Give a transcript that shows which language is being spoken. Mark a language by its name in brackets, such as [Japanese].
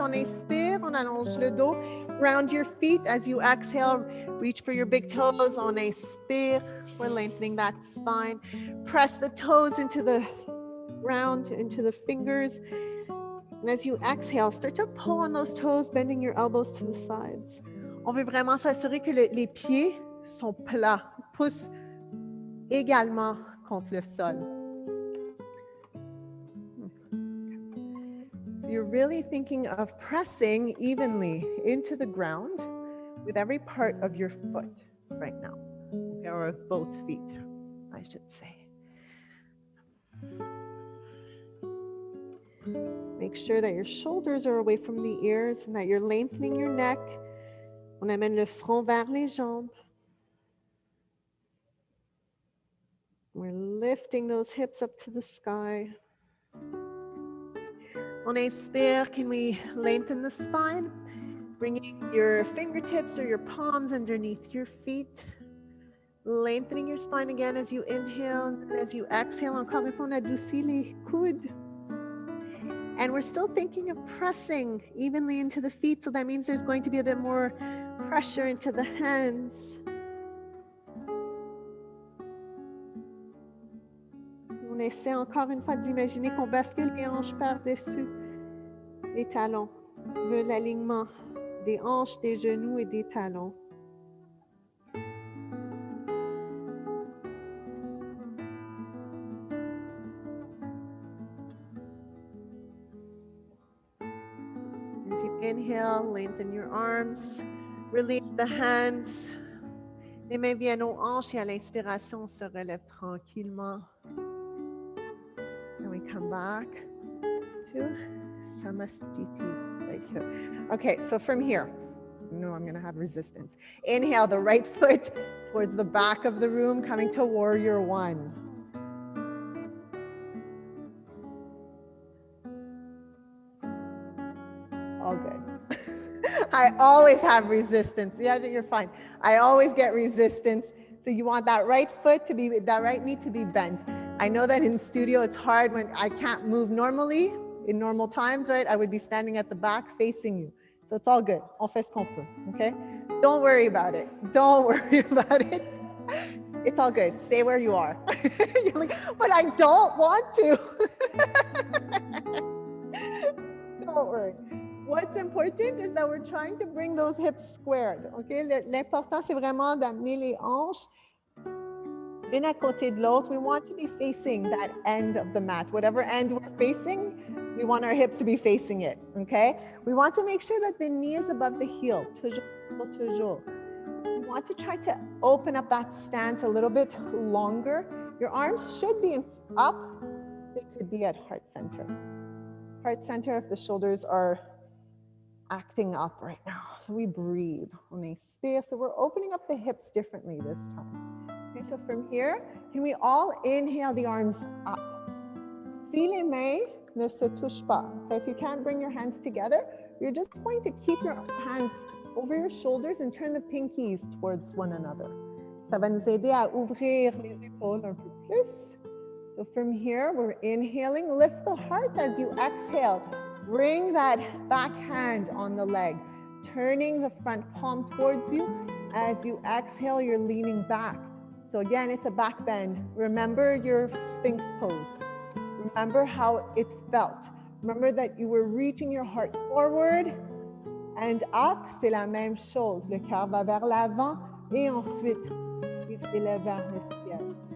[French] On inspire, on allonge le dos. [English] Round your feet as you exhale. Reach for your big toes. [French] On inspire, [English] we're lengthening that spine. Press the toes into the ground, into the fingers. And as you exhale, start to pull on those toes, bending your elbows to the sides. [French] On veut vraiment s'assurer que les pieds sont plats, poussent également contre le sol. [English] So you're really thinking of pressing evenly into the ground with every part of your foot right now, or of both feet, I should say. Make sure that your shoulders are away from the ears and that you're lengthening your neck. [French] On amène le front vers les jambes. [English] We're lifting those hips up to the sky. [French] On inspire, [English] can we lengthen the spine? Bringing your fingertips or your palms underneath your feet. Lengthening your spine again as you inhale. And as you exhale, [French] encore une fois, on adoucit les coudes. [English] And we're still thinking of pressing evenly into the feet. So that means there's going to be a bit more pressure into the hands. [French] On essaie encore une fois d'imaginer qu'on bascule les hanches par-dessus les talons. On veut l'alignement des hanches, des genoux et des talons. [English] As you inhale, lengthen your arms, release the hands. [French] Les mains viennent aux hanches et à l'inspiration, on se relève tranquillement. [English] And we come back to Samastiti right here. Okay, so from here, no, I'm going to have resistance. Inhale the right foot towards the back of the room, coming to warrior one. All good. I always have resistance. Yeah, you're fine. I always get resistance. So you want that right foot to be, that right knee to be bent. I know that in studio it's hard when I can't move normally, in normal times, right? I would be standing at the back facing you. So it's all good. [French] On fait ce qu'on peut, [English] okay? Don't worry about it. Don't worry about it. It's all good. Stay where you are. You're like, but I don't want to. Don't worry. What's important is that we're trying to bring those hips squared, okay? [French] L'important, c'est vraiment d'amener les hanches l'une à côté de l'autre. [English] We want to be facing that end of the mat. Whatever end we're facing, we want our hips to be facing it, okay? We want to make sure that the knee is above the heel, [French] toujours, toujours. [English] You want to try to open up that stance a little bit longer. Your arms should be up. They could be at heart center. Heart center if the shoulders are acting up right now. So we breathe [French] on inspire. [English] So we're opening up the hips differently this time. Okay, so from here, can we all inhale the arms up? [French] Si les mains ne se touchent pas. [English] Okay, if you can't bring your hands together, you're just going to keep your hands over your shoulders and turn the pinkies towards one another. [French] Ça va nous aider à ouvrir les épaules un peu plus. [English] So from here, we're inhaling, lift the heart as you exhale. Bring that back hand on the leg, turning the front palm towards you. As you exhale, you're leaning back. So again, it's a back bend. Remember your Sphinx pose. Remember how it felt. Remember that you were reaching your heart forward and up. [French] C'est la même chose. Le cœur va vers l'avant et ensuite, il s'élève vers le ciel.